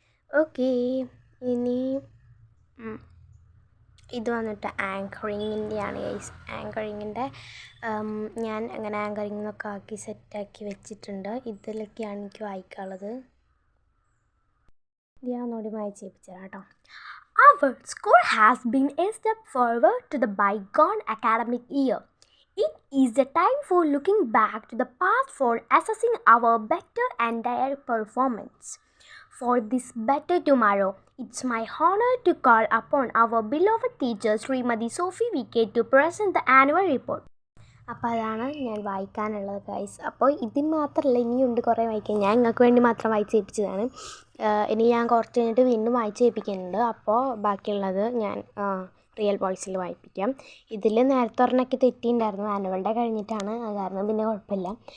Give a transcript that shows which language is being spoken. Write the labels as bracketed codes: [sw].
[ml] Okay, ഇനി ഇത് വന്നിട്ട് ആങ്കറിങ്ങിൻ്റെയാണ് ഗൈസ്. ആങ്കറിങ്ങിൻ്റെ ഞാൻ അങ്ങനെ ആങ്കറിങ്ങൊക്കെ ആക്കി സെറ്റാക്കി വെച്ചിട്ടുണ്ട്. ഇതിലൊക്കെയാണ് എനിക്ക് വായിക്കാനുള്ളത്. ഞാൻ ഒന്നുകൂടി വായിച്ചേപ്പിച്ചു തരാം കേട്ടോ. [en] Our school has been a step forward to the bygone academic year. It is a time for looking back to the past for assessing our better and their performance. For this better tomorrow, it's my honor to call upon our beloved teacher Srimati Sophie VK to present the annual report. [ml] അപ്പോൾ അതാണ് ഞാൻ വായിക്കാനുള്ളത് guys. അപ്പോൾ ഇത് മാത്രമല്ല, ഇനിയുണ്ട് കുറേ വായിക്കാൻ. ഞാൻ നിങ്ങൾക്ക് വേണ്ടി മാത്രം വായിച്ചേൽപ്പിച്ചതാണ്. ഇനി ഞാൻ കുറച്ച് കഴിഞ്ഞിട്ട് വീണ്ടും വായിച്ചേൽപ്പിക്കുന്നുണ്ട്. അപ്പോൾ ബാക്കിയുള്ളത് ഞാൻ റിയൽ വോയിസിൽ വായിപ്പിക്കാം. ഇതിൽ നേരത്തെ ഒരെണ്ണമൊക്കെ തെറ്റിയിട്ടുണ്ടായിരുന്നു, ആനുവൽ ഡേ കഴിഞ്ഞിട്ടാണ്, അത് കാരണം പിന്നെ കുഴപ്പമില്ല.